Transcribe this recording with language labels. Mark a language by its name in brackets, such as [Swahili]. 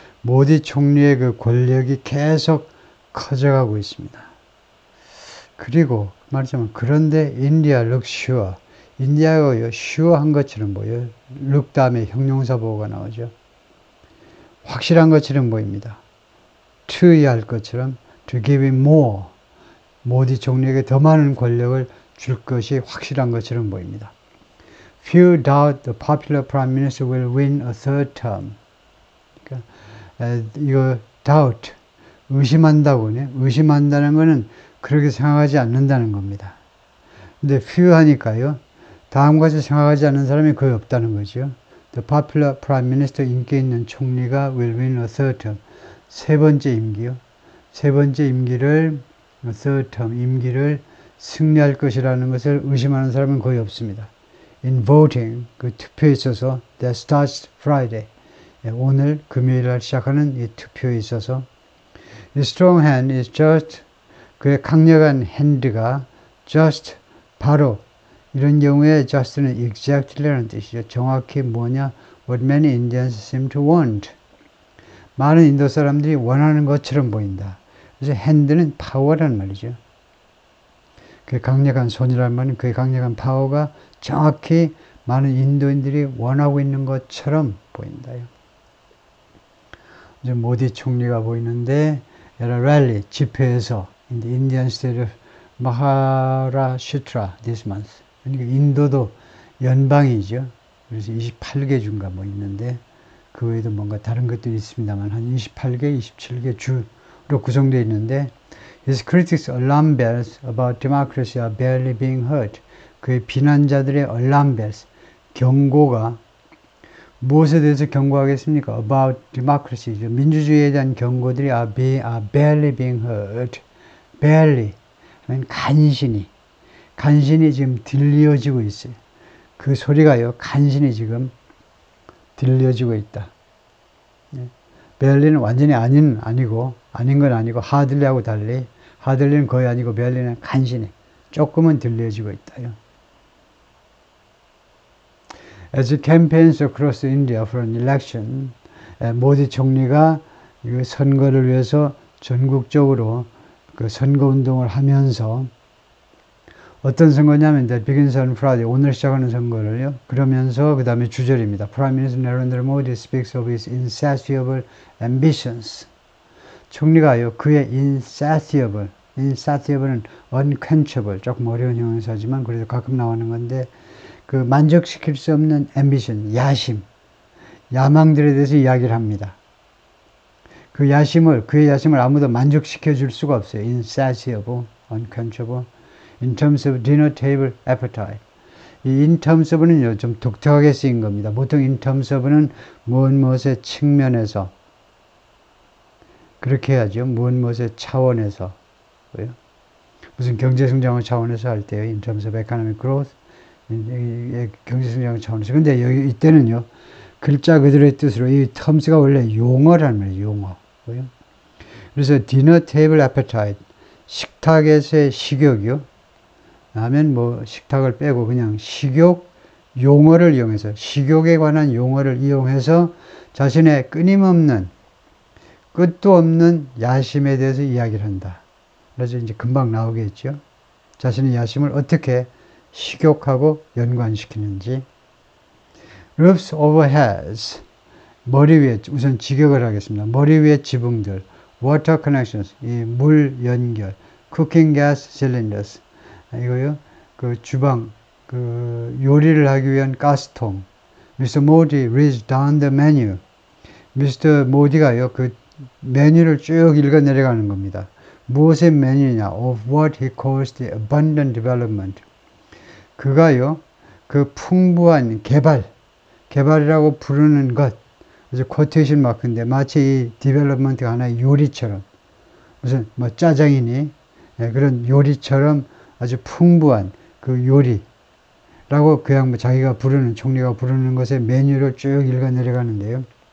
[Korean] 모디 총리의 그 권력이 계속 커져가고 있습니다. 그리고 말하자면 그런데 [English] India looks sure. [Korean] 인디아가 sure한 것처럼 보여요. look 다음에 형용사 보호가 나오죠. 확실한 것처럼 보입니다. [English] to야 [Korean] 할 것처럼 [English] to give him more. [Korean] 모디 총리에게 더 많은 권력을 줄 것이 확실한 것처럼 보입니다. [English] Few doubt the popular prime minister will win a third term. [Korean] 그러니까 이거 doubt, 의심한다고요. 의심한다는 것은 그렇게 생각하지 않는다는 겁니다. 근데 few 하니까요. 다음같이 생각하지 않는 사람이 거의 없다는 거죠. [English] The popular prime minister, [Korean] 인기 있는 총리가 [English] will win a third term. [Korean] 세 번째 임기요. 세 번째 임기를 third term, 임기를 승리할 것이라는 것을 의심하는 사람은 거의 없습니다. [English] In voting, [Korean] 그 투표에 있어서 [English] that starts Friday. [Korean] 오늘 금요일 날 시작하는 이 투표에 있어서 [English] The strong hand is just, [Korean] 그의 강력한 핸드가 just, 바로 이런 경우에 just는 exactly라는 뜻이죠. 정확히 뭐냐? [English] What many Indians seem to want. [Korean] 많은 인도 사람들이 원하는 것처럼 보인다. 그래서 핸드는 파워라는 말이죠. 그 강력한 손이라는 말은 그 강력한 파워가 정확히 많은 인도인들이 원하고 있는 것처럼 보인다요. 이제 모디 총리가 보이는데 [English] at a rally, [Korean] 집회에서 [English] in the Indian state of Maharashtra this month. [Korean] 그러니까 인도도 연방이죠. 그래서 28개 주인가 뭐 있는데 그 외에도 뭔가 다른 것들이 있습니다만 한 28개, 27개 주로 구성되어 있는데 [English] His critics' alarm bells about democracy are barely being heard. [Korean] 그의 비난자들의 alarm bells, 경고가 무엇에 대해서 경고하겠습니까? [English] About democracy, [Korean] 민주주의에 대한 경고들이 [English] are barely being heard. [Korean] barely, 간신히 지금 들려지고 있어요. 그 소리가요, 간신히 지금 들려지고 있다. barely는 완전히 아닌 건 아니고 hardly하고 달리 hardly는 거의 아니고 barely는 간신히 조금은 들려지고 있다요. [English] As he campaigns across India for an election, [Korean] 모디 총리가 선거를 위해서 전국적으로 그 선거 운동을 하면서 어떤 선거냐면 [English] that begins on Friday, [Korean] 오늘 시작하는 선거를요. 그러면서 그 다음에 주절입니다. [English] Prime Minister Narendra Modi speaks of his insatiable ambitions. [Korean] 총리가요, 그의 [English] insatiable, [Korean] insatiable은 unquenchable, 조금 어려운 형용사지만 그래도 가끔 나오는 건데, 그 만족시킬 수 없는 ambition, 야심, 야망들에 대해서 이야기를 합니다. 그의 야심을 아무도 만족시켜 줄 수가 없어요. [English] insatiable, unquenchable. In terms of dinner table appetite. [Korean] 이 in terms of는요, 좀 독특하게 쓰인 겁니다. 보통 in terms of는 무엇의 측면에서, 그렇게 해야죠. 무엇의 차원에서. 무슨 경제성장의 차원에서 할 때요. [English] In terms of economic growth. [Korean] 경제성장의 차원에서. 근데 여기, 이때는요, 글자 그대로의 뜻으로 이 terms가 원래 용어라는 말이에요. 용어. [English] 그래서 dinner table appetite. [Korean] 식탁에서의 식욕이요. 하면 뭐 식탁을 빼고 그냥 식욕 용어를 이용해서, 식욕에 관한 용어를 이용해서 자신의 끊임없는, 끝도 없는 야심에 대해서 이야기를 한다. 그래서 이제 금방 나오겠죠. 자신의 야심을 어떻게 식욕하고 연관시키는지. [English] roofs over heads. [Korean] 머리 위에, 우선 직역을 하겠습니다. 머리 위에 지붕들. [English] water connections. [Korean] 이 물 연결. [English] cooking gas cylinders. 이거요. [Korean] 그 주방, 그 요리를 하기 위한 가스통. [English] Mr. Modi reads down the menu. Mr. [Korean] Modi가요, 그 메뉴를 쭉 읽어 내려가는 겁니다. 무엇의 메뉴냐? [English] Of what he calls the abundant development. [Korean] 그가요, 그 풍부한 개발이라고 부르는 것. 그래서 쿼테이션 마크인데 마치 이 디벨롭먼트가 하나의 요리처럼, 무슨 뭐 짜장이니, 그런 요리처럼 아주 풍부한 그 요리라고 그냥 뭐 자기가 부르는, 총리가 부르는 것의 메뉴를 쭉 읽어 내려가는데요.